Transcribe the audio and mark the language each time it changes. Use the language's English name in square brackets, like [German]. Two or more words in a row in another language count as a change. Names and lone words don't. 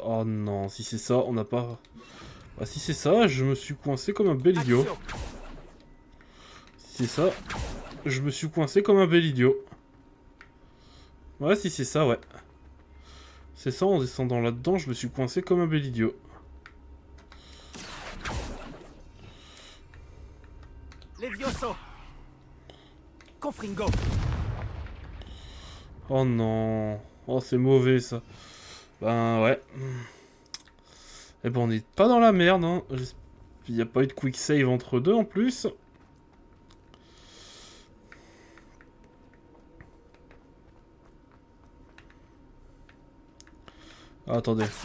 [French] Oh non, si c'est ça, on n'a pas... Ah, si c'est ça, je me suis coincé comme un bel idiot. Si c'est ça, je me suis coincé comme un bel idiot. Ouais, si c'est ça, ouais. C'est ça, en descendant là-dedans, je me suis coincé comme un bel idiot. Levioso. Confringo. Oh non. Oh, c'est mauvais, ça. Ben, ouais. Eh ben, on n'est pas dans la merde, hein. Il n'y a pas eu de [English] quick save [French] entre deux, en plus. Ah, attendez.